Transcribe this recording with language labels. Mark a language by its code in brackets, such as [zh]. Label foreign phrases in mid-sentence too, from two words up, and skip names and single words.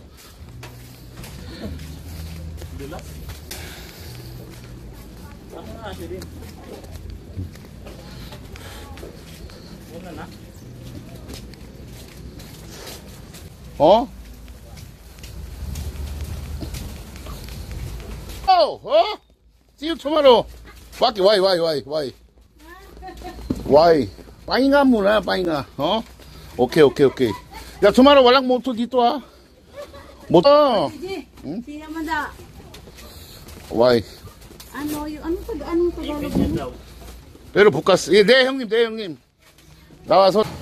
[ko] 어? 어? [en] See you tomorrow. Why? [tl] Pahinga muna, pahinga. Oh? Okay. Ya, tomorrow walang moto dito ah. Moto. Sino man da? [en] Why? [tl] Anong Tagalog mo? Pero bukas. [ko] 예, 네, 형님. 나와서.